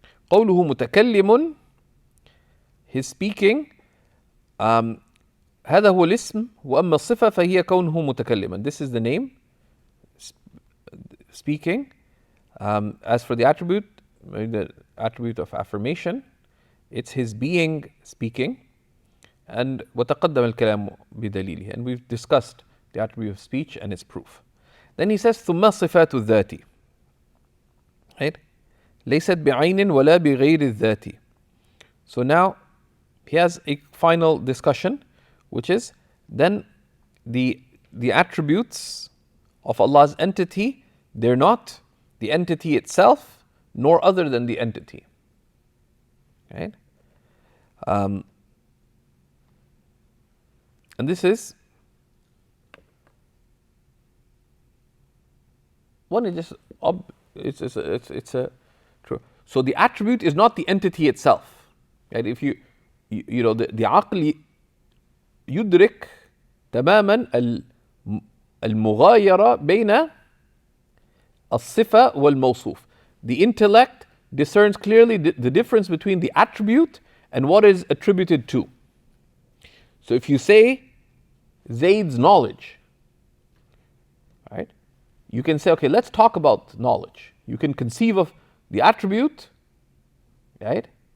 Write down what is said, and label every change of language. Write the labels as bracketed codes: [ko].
[ar] قوله متكلم, [en] his speaking, [ar] هذا هو الاسم وأما الصفة فهي كونه متكلما. [en] This is the name, speaking. As for the attribute of affirmation, it's his being speaking. And [ar] وَتَقَدَّمَ الْكَلَامُ بِدَلِيلِهِ. [en] And we've discussed the attribute of speech and its proof. Then he says [ar] ثُمَّ صِفَاتُ الذَّاتِ. Right? لَيْسَتْ بِعَيْنٍ وَلَا بِغَيْرِ الذَّاتِ. [en] So now he has a final discussion, which is then the attributes of Allah's entity, they're not the entity itself, nor other than the entity. Right? And this is one is just it's a true. So the attribute is not the entity itself. Right? If you know the aql [ar] يدرك تماما المغايرة بين الصفة والموصوف. [en] The intellect discerns clearly the difference between the attribute and what is attributed to. So if you say Zayd's knowledge, right? You can say, okay, let's talk about knowledge. You can conceive of the attribute, right?